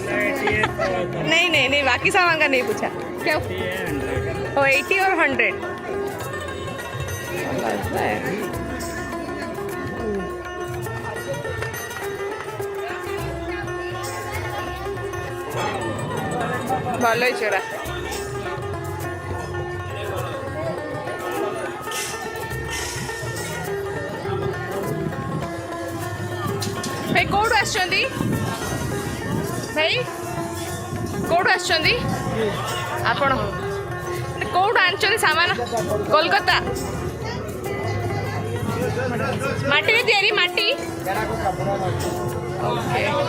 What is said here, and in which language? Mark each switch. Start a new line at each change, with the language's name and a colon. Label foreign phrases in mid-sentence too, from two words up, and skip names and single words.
Hindi: नहीं नहीं नहीं, बाकी सामान का नहीं पूछा। क्या ओ 80 और 100?
Odia: ଭଲ ହେଇଛି ଏଗୁଡ଼ା। ଭାଇ କୋଉଠୁ ଆସିଛନ୍ତି? ଭାଇ କୋଉଠୁ ଆସିଛନ୍ତି ଆପଣ? କୋଉଠୁ ଆଣିଛନ୍ତି ସାମାନ? କୋଲକାତା? ମାଟିରେ ତିଆରି ମାଟି? ଓକେ।